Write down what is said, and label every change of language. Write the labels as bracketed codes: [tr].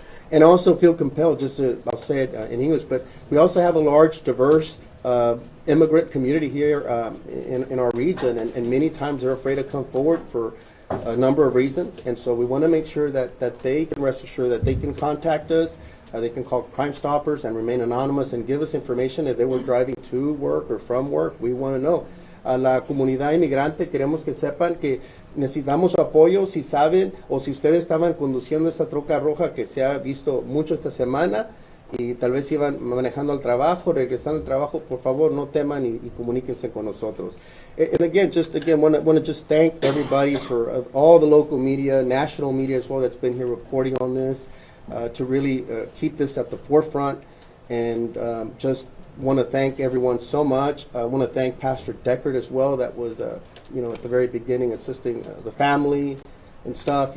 [en] And I also feel compelled, I'll say it in English, but we also have a large, diverse immigrant community here in our region, and many times they're afraid to come forward for a number of reasons. And so we want to make sure that they can rest assured that they can contact us. They can call Crime Stoppers and remain anonymous and give us information if they were driving to work or from work. We want to know. [es] A la comunidad inmigrante queremos que sepan que necesitamos apoyo si saben o si ustedes estaban conduciendo esa troca roja que se ha visto mucho esta semana y tal vez iban manejando al trabajo, regresando al trabajo, por favor no teman y comuníquense con nosotros. [en] And again, want to just thank everybody for all the local media, national media as well that's been here reporting on this, to really keep this at the forefront, and just want to thank everyone so much. I want to thank Pastor Deckard as well, that was at the very beginning assisting the family and stuff.